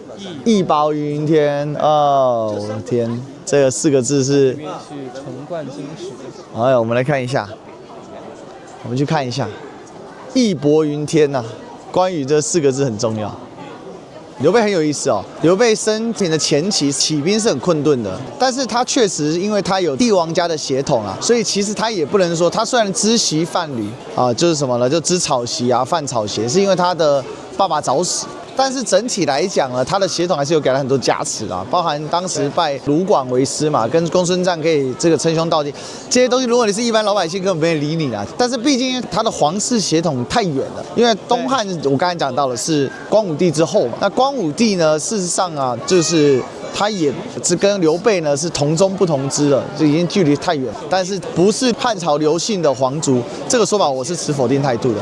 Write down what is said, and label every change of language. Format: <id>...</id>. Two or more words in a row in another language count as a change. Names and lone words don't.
<zh>義薄雲天。我的天！這個4個字是裡面是承貫金石。我們來看一下，我們去看一下，義薄雲天關羽這4個字很重要。劉備很有意思劉備生平的前期起兵是很困頓的，但是他確實因為他有帝王家的血統所以其實他也不能說他雖然知席犯閭就是什麼呢？就知草席犯草鞋，是因為他的爸爸早死。但是整體來講呢，他的血統還是有給他很多加持包含當時拜盧廣為師嘛，跟公孫瓚可以這個稱兄道弟，這些東西如果你是一般老百姓，根本沒人理你但是畢竟他的皇室血統太遠了，因為東漢我剛才講到的是光武帝之後嘛，那光武帝呢，事實上就是他也是跟劉備呢是同宗不同支了，就已經距離太遠，但是不是漢朝劉姓的皇族，這個說法我是持否定態度的。</zh>